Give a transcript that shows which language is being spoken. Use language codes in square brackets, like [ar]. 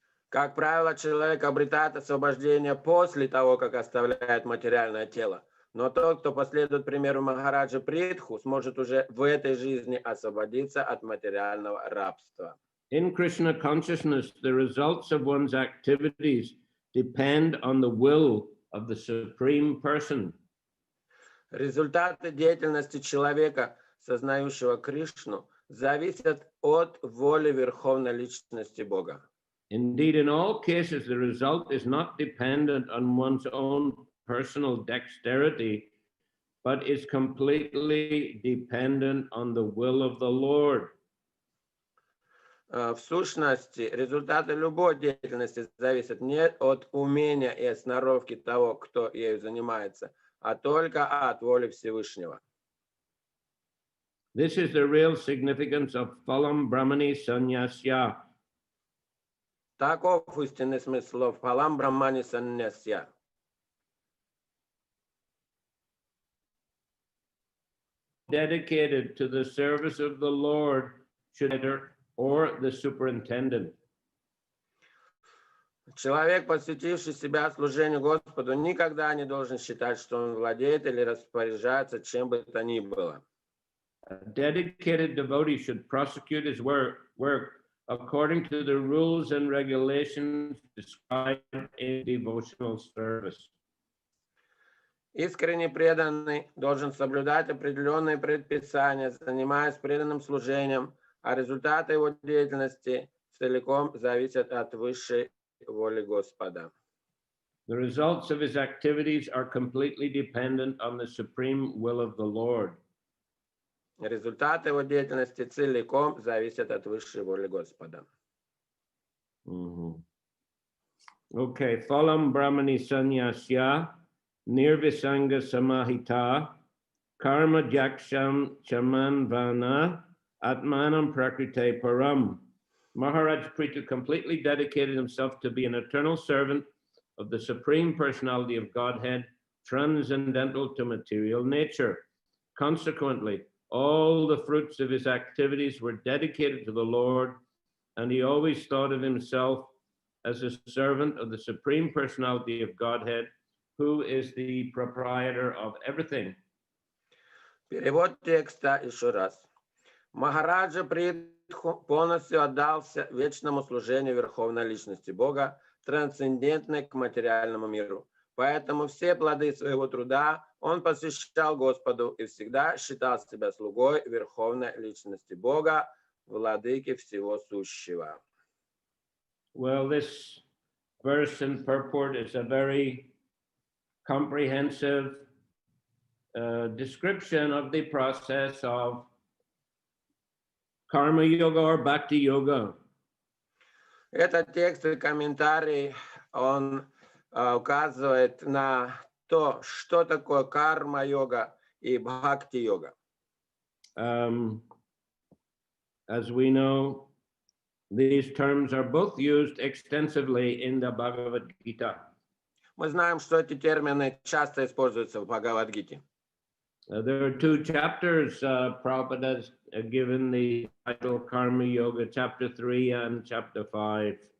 [ru] Как правило, человек обретает освобождение после того, как оставляет материальное тело. Но тот, кто последует примеру Махараджа Притху, сможет уже в этой жизни освободиться от материального рабства. [en] In Krishna consciousness, the results of one's activities depend on the will of the Supreme Person. [ru] Результаты деятельности человека, сознающего Кришну, зависят от воли Верховной Личности Бога. [en] Indeed, in all cases, the result is not dependent on one's own personal dexterity, but is completely dependent on the will of the Lord. [ru] В сущности, результаты любой деятельности зависят не от умения и сноровки того, кто ею занимается, а только от воли Всевышнего. [en] This is the real significance of [sa] phalam brahmani sannyasya. [ru] Таков истинный смысл слов [sa] «Палам Брахмани Саннясья». [en] Dedicated to the service of the Lord should or the superintendent. [ru] Человек, посвятивший себя служению Господу, никогда не должен считать, что он владеет или распоряжается чем бы то ни было. [en] A dedicated devotee should prosecute his work according to the rules and regulations described in devotional service. [ru] Искренне преданный должен соблюдать определенные предписания, занимаясь преданным служением, а результаты его деятельности целиком зависят от высшей воли Господа. [en] The results of his activities are completely dependent on the supreme will of the Lord. [ru] Результаты его деятельности целиком зависят от высшей воли Господа. [sa] Okay, phalam brahmani sanyasya nirvisanga samahita karma jaksham chamanvana atmanam prakrite param. [en] Maharaj Prithu completely dedicated himself to be an eternal servant of the Supreme Personality of Godhead, transcendental to material nature. Consequently, all the fruits of his activities were dedicated to the Lord, and he always thought of himself as a servant of the Supreme Personality of Godhead, who is the proprietor of everything. [ru] Перевод текста еще раз. Махараджа Притху полностью отдался вечному служению Верховной Личности Бога, трансцендентной к материальному миру. Поэтому все плоды своего труда он посвящал Господу и всегда считал себя слугой Верховной Личности Бога, владыки всего сущего. [en] Well, this verse and purport is a very comprehensive description of the process of karma yoga or bhakti yoga. [ru] Этот текст и комментарий, он указывает на то, что такое карма-йога и бхакти-йога. [en] As we know, these terms are both used extensively in the Bhagavad Gita. [ru] Мы знаем, что эти термины часто используются в Бхагавад-гите. [en] There are two chapters Prabhupada has given the title Karma Yoga, chapter 3 and chapter 5.